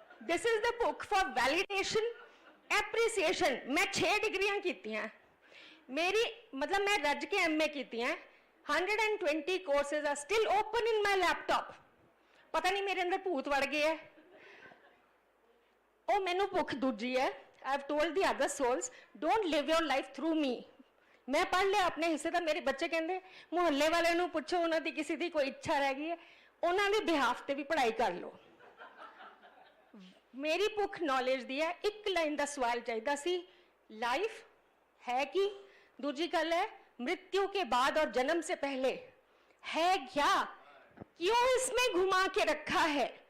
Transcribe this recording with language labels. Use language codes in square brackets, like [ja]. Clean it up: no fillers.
[en] This is the book for validation appreciation. [pa] मैं 6 डिग्रियां कीतियां, मेरी मतलब मैं रज के MA कीतियां। [en] 120 courses are still open in my laptop. [hi] पता नहीं मेरे अंदर भूत वड़ गए है। [pa] ओ मैनू भुख दूजी है। [en] I have told the other souls, don't live your life through me. [hi] मैं पढ़ लिया अपने हिस्से का, मेरे बच्चे कहते [pa] मुहल्ले वाले नू पूछो [hi] उन्होंने किसी की कोई इच्छा रह गई है, उन्होंने बिहाफ ते भी पढ़ाई कर लो। [pa] मेरी भुख नॉलेज दी है। [hi] एक लाइन का सवाल चाहिए सी, लाइफ है कि, दूजी गल है मृत्यु के बाद और जन्म से पहले है क्या, क्यों इसमें घुमा के रखा है।